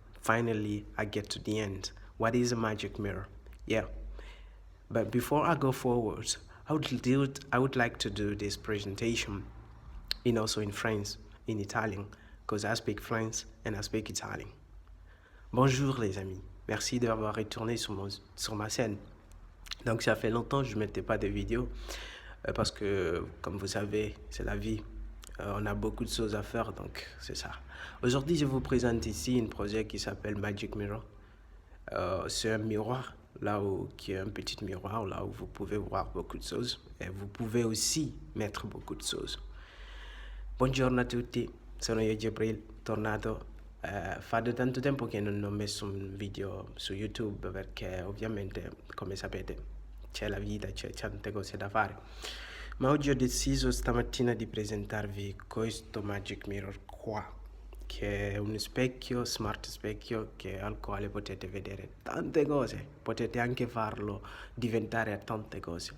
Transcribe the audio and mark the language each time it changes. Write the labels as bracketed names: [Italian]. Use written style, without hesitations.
[English] Finally, I get to the end. What is a magic mirror? Yeah. But before I go forward, I would like to do this presentation also in French, in Italian, because I speak French and I speak Italian. [French] Bonjour les amis, merci d'avoir retourné sur ma scène. Donc ça fait longtemps que je ne mettais pas de vidéos parce que, comme vous savez, c'est la vie. On a beaucoup de choses à faire, donc c'est ça. Aujourd'hui, je vous présente ici un projet qui s'appelle Magic Mirror. C'est un miroir, qui est un petit miroir, là où vous pouvez voir beaucoup de choses. Et vous pouvez aussi mettre beaucoup de choses. [Italian] Buongiorno a tutti, sono io Jibril, tornato. Fa da tanto tempo che non ho messo un video su YouTube perché ovviamente, come sapete, c'è la vita, c'è tante cose da fare. Ma oggi ho deciso stamattina di presentarvi questo Magic Mirror qua, che è un specchio, smart specchio, al quale potete vedere tante cose, potete anche farlo diventare a tante cose.